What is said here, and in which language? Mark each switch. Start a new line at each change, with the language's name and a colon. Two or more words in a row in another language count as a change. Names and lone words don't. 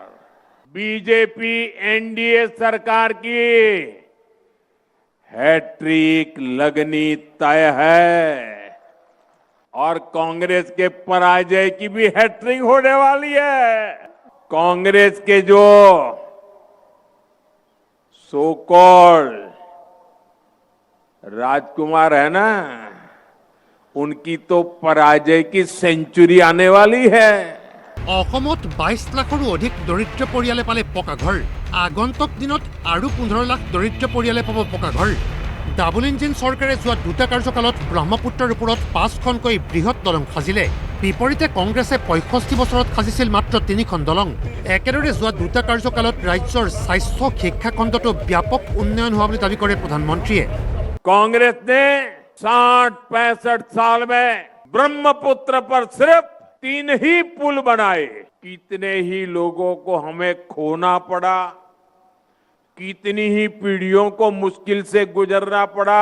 Hindi: बीजेपी एनडीए सरकार की हैट्रिक लगनी तय है और कांग्रेस के पराजय की भी हैट्रिक होने वाली है। कांग्रेस के जो
English: so called
Hindi: राजकुमार है ना, उनकी तो पराजय की सेंचुरी आने वाली है।
Assamese: অসমত 22 লাখৰো অধিক দৰিদ্ৰ পৰিয়ালে পালে পকা ঘৰ। আগন্তুক দিনত আৰু 15 লাখ দৰিদ্ৰ পৰিয়ালে পাব পকা ঘৰ।
English: double engine
Assamese: চৰকাৰে যোৱা দুটা কাৰ্যকালত ব্ৰহ্মপুত্ৰৰ ওপৰত 5খনকৈ বৃহৎ দলং সাজিলে। বিপৰীতে কংগ্ৰেছে 65 বছৰত সাজিছিল মাত্ৰ 3খন দলং। একেদৰে যোৱা দুটা কাৰ্যকালত ৰাজ্যৰ স্বাস্থ্য শিক্ষা খণ্ডতো ব্যাপক উন্নয়ন হোৱা বুলি দাবী কৰে প্ৰধানমন্ত্ৰীয়ে।
Hindi: कांग्रेस ने 60-65 साल में ब्रह्मपुत्र पर सिर्फ 3 ही पुल बनाए। कितने ही लोगों को हमें खोना पड़ा, कितनी ही पीढ़ियों को मुश्किल से गुजरना पड़ा।